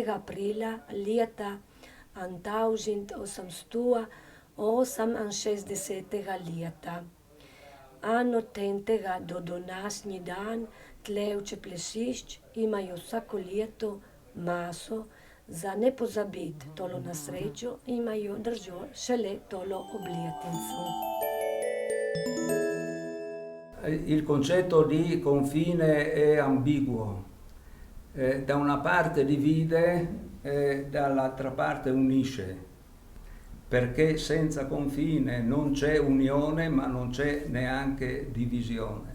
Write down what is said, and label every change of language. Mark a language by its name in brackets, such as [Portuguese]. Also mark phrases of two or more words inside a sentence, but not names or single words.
[Slovenian] aprila leta 1868 leta. In od tega do današnji dan tle v Čeplesišč imajo vsako leto maso za ne pozabiti tolo nesrečo, imajo držo šele tolo obletnico. [Italian] Il concetto di confine è ambiguo. Da una parte divide e dall'altra parte unisce, perché senza confine non c'è unione, ma non c'è neanche divisione.